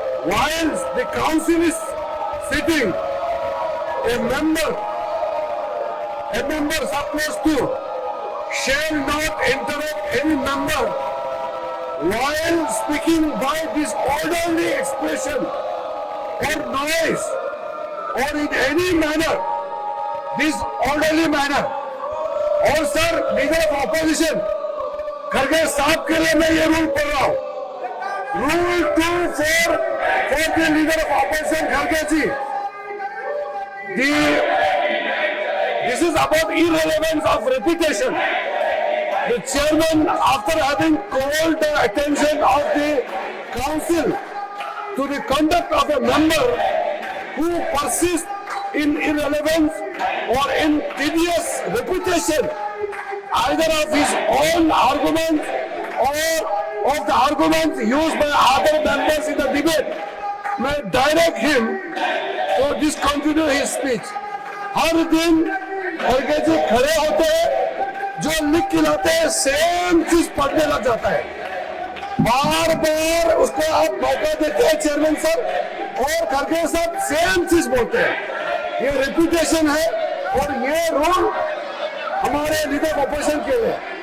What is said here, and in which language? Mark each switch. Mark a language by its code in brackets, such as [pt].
[en] While the council is sitting, a member, sub-clause 2, shall not interrupt any member while speaking by disorderly expression or noise or in any manner, disorderly manner. [hi] और sir leader of opposition खड़गे साहब के लिए मैं ये rule पढ़ रहा हूँ. [en] Rule 24 for the leader of opposition खड़गे जी. This is about irrelevance of reputation. The chairman, after having called the attention of the council to the conduct of a member who persists in irrelevance or in tedious repetition, either of his own arguments or of the arguments used by other members in the debate, may direct him to discontinue his speech. [hi] हर दिन खड़गे जी खड़े होते हैं, जो लिख के लाते हैं same चीज पढ़ने लग जाता है. बार बार उसको आप मौका देते हैं चेयरमैन सर, और खड़गे साहब सेम चीज बोलते हैं. ये रेपुटेशन है और ये रूल हमारे लीडर ऑपोजिशन के लिए.